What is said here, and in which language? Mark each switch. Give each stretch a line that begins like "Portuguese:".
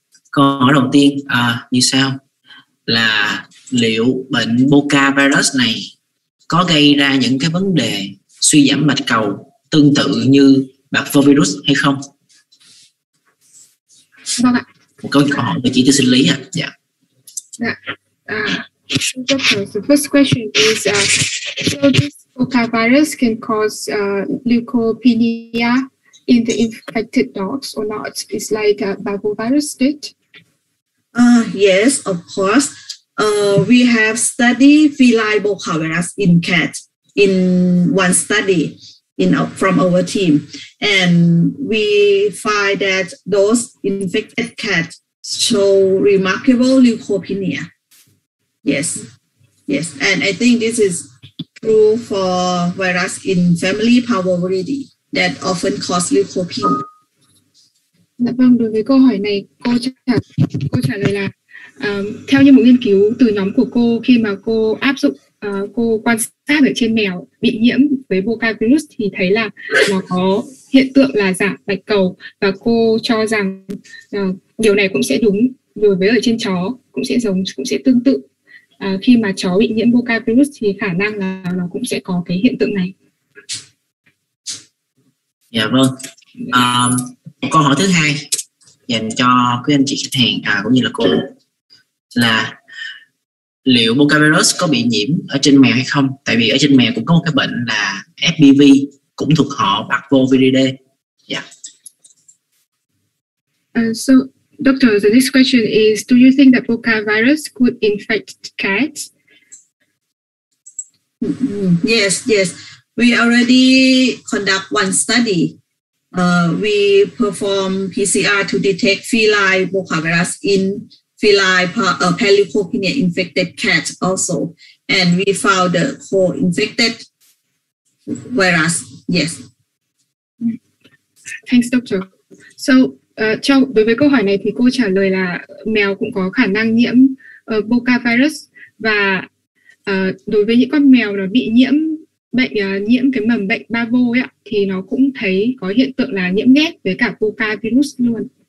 Vietnamese: Câu hỏi đầu tiên như sau là liệu bệnh Boca virus này có gây ra những cái vấn đề suy giảm bạch cầu tương tự như Parvovirus hay không? Vâng ạ. Có câu hỏi về chỉ tiêu sinh lý ạ. Dạ. Dạ.
English: Doctor, the first question is, so this Boca virus can cause leukopenia in the infected dogs or not? It's like a parvovirus did? Yes, of course. We have studied feline Boca virus in cats in one study from our team, and we find that those infected cats show remarkable leukopenia. Yes, and I think this is true for virus in family parvovirus that often cause leukopenia.
Vietnamese: Dạ vâng, đối với câu hỏi này, cô trả lời là theo như một nghiên cứu từ nhóm của cô, khi mà cô áp dụng cô quan sát ở trên mèo bị nhiễm với Boca virus thì thấy là nó có hiện tượng là giảm bạch cầu, và cô cho rằng điều này cũng sẽ đúng đối với ở trên chó, cũng sẽ tương tự. Khi mà chó bị nhiễm Boca virus thì khả năng là nó cũng sẽ có cái hiện tượng này. Dạ vâng. Câu hỏi thứ hai dành cho quý anh chị khách hàng cũng như là cô là liệu Boca virus có bị nhiễm ở trên mèo hay không? Tại vì ở trên mèo cũng có một cái bệnh là FPV, cũng thuộc họ Parvoviridae.
English: Yeah. So, Doctor, the next question is, do you think that Boca virus could infect cats? Yes. We already conduct one study. We perform PCR to detect feline Boca virus in feline leukopenia infected cats also, and we found the co-infected virus. Yes. Thanks, Doctor.
Vietnamese: So, đối với câu hỏi này thì cô trả lời là mèo cũng có khả năng nhiễm Boca virus, và đối với những con mèo nó bị nhiễm cái mầm bệnh parvo ấy, thì nó cũng thấy có hiện tượng là nhiễm ghép với cả Boca virus luôn.